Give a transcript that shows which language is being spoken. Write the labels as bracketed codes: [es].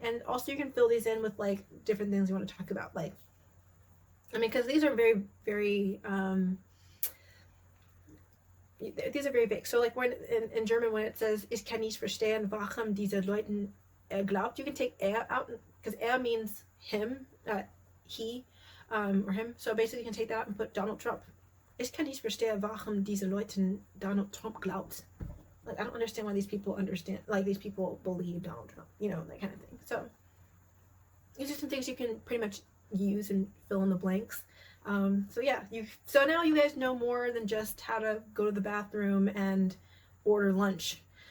[en] And also you can fill these in with like different things you want to talk about. Like, I mean, because these are very, very, these are very big. So like when in German, when it says, [de] ich kann nicht verstehen, warum diese Leuten glaubt, [en] you can take out, because means him, he, or him. So basically you can take that out and put Donald Trump. [de] Ich kann nicht verstehen, warum diese Leute Donald Trump glaubt. [en] Like, I don't understand why these people believe Donald Trump, you know, that kind of thing. So these are some things you can pretty much use and fill in the blanks. So yeah, so now you guys know more than just how to go to the bathroom and order lunch.